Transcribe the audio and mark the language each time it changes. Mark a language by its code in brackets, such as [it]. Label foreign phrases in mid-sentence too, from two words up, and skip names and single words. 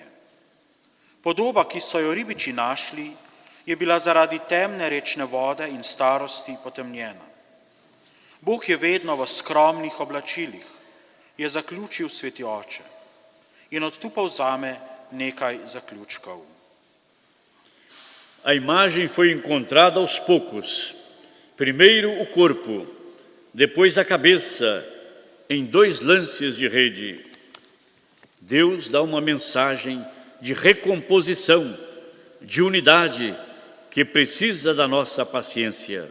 [sl] Podoba, ki so jo ribiči našli, je bila zaradi temne rečne vode in starosti potemnjena. Bog je vedno v skromnih oblačilih, je zaključil sveti oče. In od tu povzame nekaj zaključkov. [pt] A imagem foi encontrada aos poucos. Primeiro o corpo, depois a cabeça, em 2 lances de rede. Deus dá uma mensagem de recomposição, de unidade, que precisa da nossa paciência.